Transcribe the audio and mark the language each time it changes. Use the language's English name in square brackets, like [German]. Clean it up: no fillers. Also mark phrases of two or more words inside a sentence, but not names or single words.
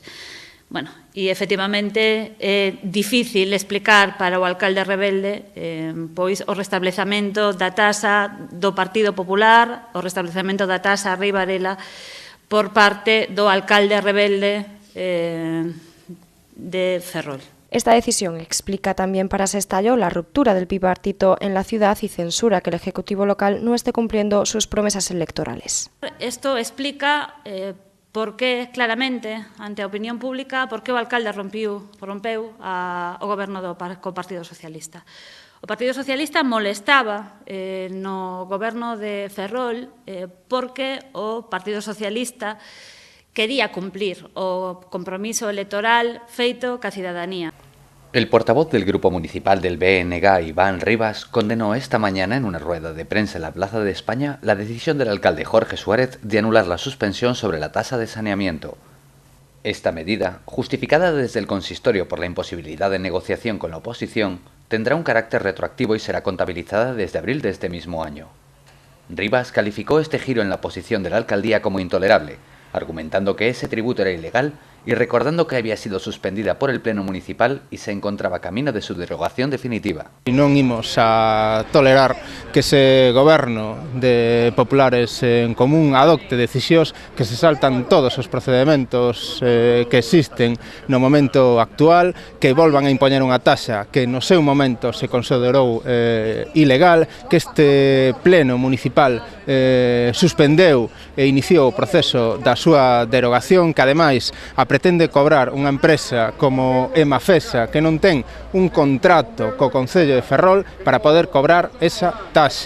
[Galician] Bueno, e efectivamente é difícil explicar para o alcalde rebelde pois o restablecamento da tasa do Partido Popular, o restablecamento da tasa Rei Varela por parte do alcalde rebelde de Ferrol. [Spanish] Esta decisión explica también para Sestallo la ruptura del bipartito en la ciudad y censura que el Ejecutivo local no esté cumpliendo sus promesas electorales. [Galician] Esto explica por que, claramente, ante a opinión pública, por que o alcalde rompeu o goberno co Partido Socialista. O Partido Socialista molestaba no goberno de Ferrol porque o Partido Socialista quería cumplir o compromiso electoral feito ca cidadanía. [Spanish] El portavoz del Grupo Municipal del BNG, Iván Rivas, condenó esta mañana en una rueda de prensa en la Plaza de España la decisión del alcalde Jorge Suárez de anular la suspensión sobre la tasa de saneamiento. Esta medida, justificada desde el consistorio por la imposibilidad de negociación con la oposición, tendrá un carácter retroactivo y será contabilizada desde abril de este mismo año. Rivas calificó este giro en la posición de la alcaldía como intolerable, argumentando que ese tributo era ilegal y recordando que había sido suspendida por el Pleno Municipal y se encontraba camino de su derogación definitiva. [Galician] Non imos a tolerar que ese goberno de populares en común adopte decisións que se saltan todos os procedementos que existen no momento actual, que volvan a impoñer unha taxa que no seu momento se considerou ilegal, que este Pleno Municipal suspendeu e iniciou o proceso da súa derogación, que ademais pretende cobrar unha empresa como Emafesa que non ten un contrato co Concello de Ferrol para poder cobrar esa taxa.